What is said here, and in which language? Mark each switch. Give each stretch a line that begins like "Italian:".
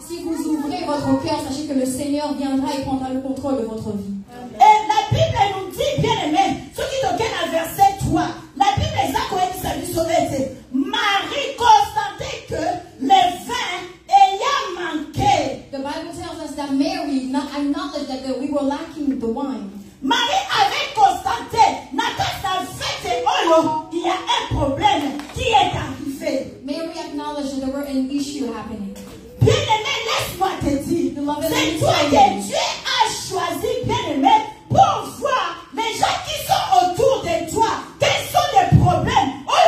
French: Si vous ouvrez votre cœur, sachez que le Seigneur viendra et prendra le contrôle de votre vie. Et la Bible nous dit bien aimé, ceux qui toquent dans verset 3, la Bible est à quoi il s'agit sur Marie constatait que le vin ayant manqué.
English: The Bible tells us that Mary acknowledged that we were lacking the wine.
French: Marie avait constaté, dans fête il y a un problème qui est arrivé.
English: Mary acknowledged that there were an issue happening.
French: Bien aimé, laisse-moi te dire, c'est toi que Dieu a choisi, bien aimé, pour voir les gens qui sont autour de toi. Quels sont les problèmes?